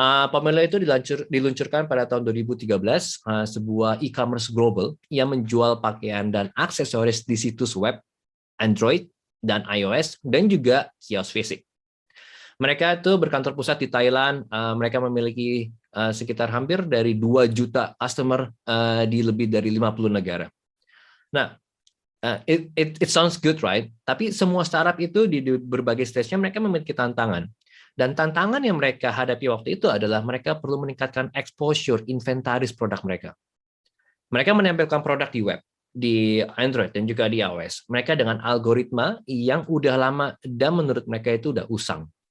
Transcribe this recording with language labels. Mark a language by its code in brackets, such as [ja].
[id] Pomelo itu diluncurkan pada tahun 2013, sebuah e-commerce global yang menjual pakaian dan aksesoris di situs web, Android, dan iOS, dan juga kios fisik. Mereka itu berkantor pusat di Thailand. Mereka memiliki sekitar hampir dari 2 juta customer di lebih dari 50 negara. [en] Nah, it sounds good, right? [id] Tapi semua startup itu di berbagai stage-nya mereka memiliki tantangan. Dan tantangan yang mereka hadapi waktu itu adalah mereka perlu meningkatkan exposure inventaris produk mereka. Mereka menempelkan produk di web, di Android, dan juga di iOS. Mereka dengan algoritma yang udah lama dan menurut mereka itu udah usang.